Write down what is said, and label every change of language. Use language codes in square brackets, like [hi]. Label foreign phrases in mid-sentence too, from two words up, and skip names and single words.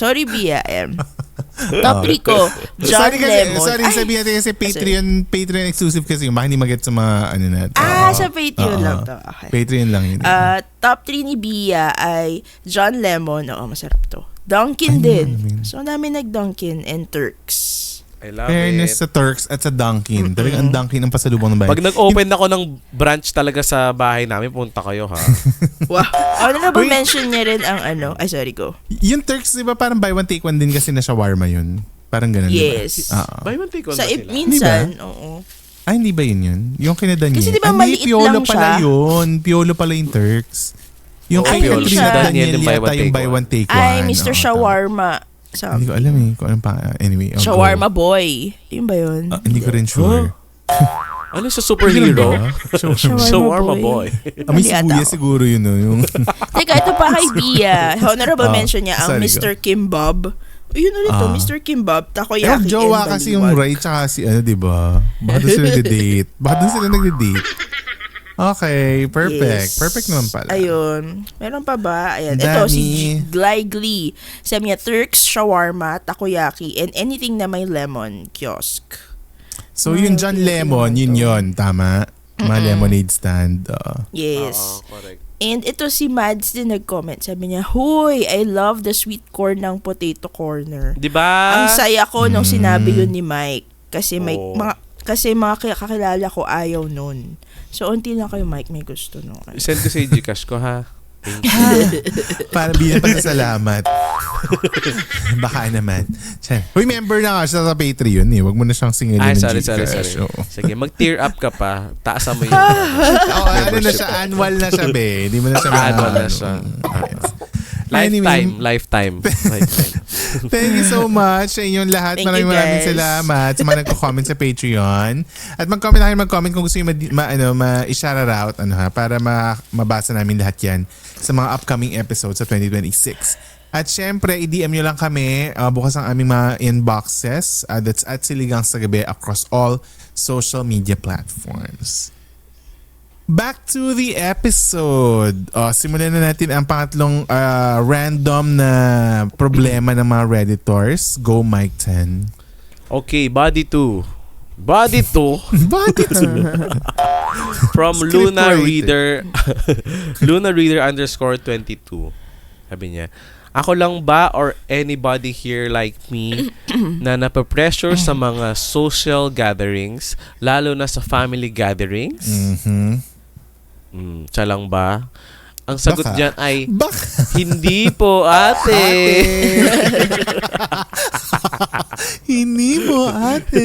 [tl] Sorry, Bia. Top 3 ko, John Lemon. Sorry, Ay, sabihin natin kasi Patreon exclusive kasi baka hindi mag-get sa mga ano natin. sa Patreon lang to. Okay. Patreon lang yun. Top 3 ni Bia ay John Lemon. Oo, masarap to. Dunkin Ay, din. maraming. So, dami nag-Dunkin and Turks. [en] I love [tl] Fairness [en] it. [tl] sa Turks at sa Dunkin. Talagang ang Dunkin ang pasalubong ng bayan. Pag nag-open ako ng branch talaga sa bahay namin, punta kayo ha. [en] Wow. Honorable Wait. [tl] mention niya rin ang ano. Ay, sorry, go. Yung Turks, di ba parang [en] buy one take one [tl] din kasi na shawarma yun? Parang ganun, Yes. di ba? Oo. [en] Buy one take one [tl] Sa ba sila? minsan, oo. Ay, hindi ba yun? Yung kinadan niya. Kasi di ba Hindi, maliit Piolo lang pala siya? yun. Piolo pala yung Turks. Yung Oo, kay Piolo. Katrina Siya. Daniel Yung yata yung buy one take one. Ay, Mr. Oo, Shawarma. Hindi ko alam eh kung anong pa. [en] Anyway, I'll [tl] Shawarma go. Boy. Yun ba yun? Hindi ko rin sure. Ano sa superhero? Shawarma Shawarma boy. boy. May Mali ata sibuyas ako. siguro yun. No? Yung Teka, ito pa kay Bia. Honorable mention niya ang sorry, Mr. Kim Bob. Yun ulit to, Mr. Kim Bob. Takoyaki and jowa kasi yung baliwag. Ray tsaka si ano, di ba? Baka doon sila nag-date. Baka doon sila nag-date. [en] Okay, perfect. Yes. [tl] Perfect naman pala. Ayun. Meron pa ba? Ayan. Dami. Ito, si Gly Glee. Sabi niya, Turks, shawarma, takoyaki, and anything na may lemon, kiosk. So yung John Lemon, yun. Tama? Mga [en] lemonade stand. Yes. Correct. [tl] And ito si Mads din nag-comment. Sabi niya, Huy, [en] I love the sweet corn ng Potato Corner. [tl] Di ba? Ang saya ko nung sinabi yun ni Mike. Kasi may Oo. mga kakilala ko ayaw nun. So, unti lang kayo, Mike, may gusto nun. Send ko sa Gcash ko ha. [en] Thank you. [tl] Para bilang pasasalamat. Baka naman. Uy, member na nga siya sa Patreon eh. Huwag mo na siyang singilin Ay, ng sorry. Gcash. Oo. Sige, mag-tear up ka pa. Taasan mo yung Ano na siya? Annual na siya, be. Hindi mo na siya Annual na siya. Lifetime. [en] Thank you so much sa inyong lahat. Thank you, [tl] Maraming guys. salamat sa mga nagko-comment sa Patreon. At mag-comment kung gusto nyo i-shout out para mabasa namin lahat yan sa mga [en] upcoming episodes [tl] sa 2026. At syempre, i-DM nyo lang kami bukas ang aming mga inboxes. [en] That's at Siligang sa Gabi across all social media platforms. Back to the episode. [tl] Simulan na natin ang pangatlong random na problema ng mga Redditors. Go, Mike 10. [en] Okay, body 2. Body 2 Bakit? from Script Luna writer. Reader Luna Reader _22. [tl] Sabi niya, ako lang ba or [en] anybody here like me [tl] na napapressure sa mga [en] social gatherings, [tl] lalo na sa [en] family gatherings? [tl] Siya lang ba? Ang sagot Baka. dyan ay, Baka. hindi po ate. Hindi mo, ate.